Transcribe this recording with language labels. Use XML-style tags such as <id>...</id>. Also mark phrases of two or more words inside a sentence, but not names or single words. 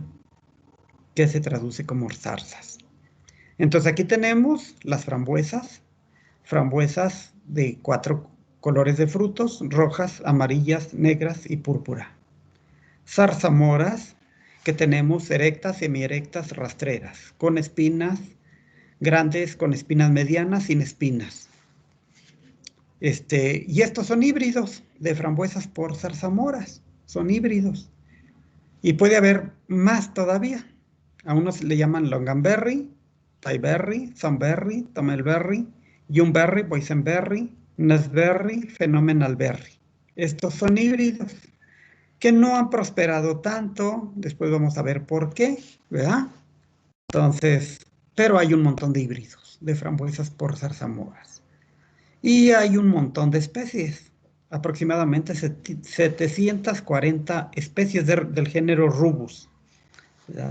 <es>Que se traduce como zarzas. Entonces aquí tenemos las frambuesas de 4 colores de frutos, rojas, amarillas, negras y púrpura. Zarzamoras, que tenemos erectas, semierectas, rastreras, con espinas grandes, con espinas medianas, sin espinas. Y estos son híbridos de frambuesas por zarzamoras, son híbridos. Y puede haber más todavía. A unos le llaman longanberry, thaiberry, sunberry, tomelberry, youngberry, boysenberry, nesberry, phenomenalberry. Estos son híbridos que no han prosperado tanto. Después vamos a ver por qué, ¿verdad? Entonces, pero hay un montón de híbridos de frambuesas por zarzamoras. Y hay un montón de especies, aproximadamente 740 especies del género Rubus, ¿verdad?</es>